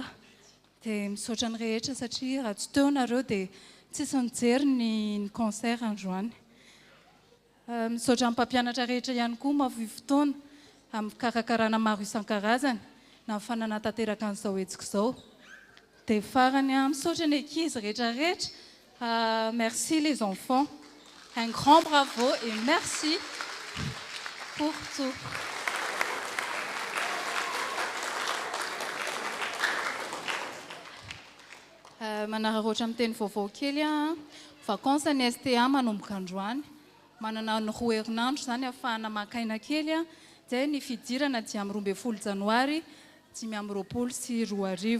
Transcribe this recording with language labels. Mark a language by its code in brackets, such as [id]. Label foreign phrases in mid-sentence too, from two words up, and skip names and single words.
[mg] Dia misaotra ny rehetra satria raha tsy teo nareo dia tsisy nijery ny concert androany. Misaotra amin'ny mpampianatra rehetra ihany koa mavoy fotoana amin'ny fikarakarana maro isan-karazany na amin'ny fananatanteraka an'izao hetsika izao. Dia farany misaotra ny ankizy rehetra rehetra. [fr] Merci les enfants. Un grand bravo et merci pour tout. [mg] Manararaotra amin'ny teny vaovao kely vacances ny STA manomboka androany. Manana ny 2 herinandro izany ahafahana makaina kely dia ny fidirana 12 janoary 2020 sy 2022.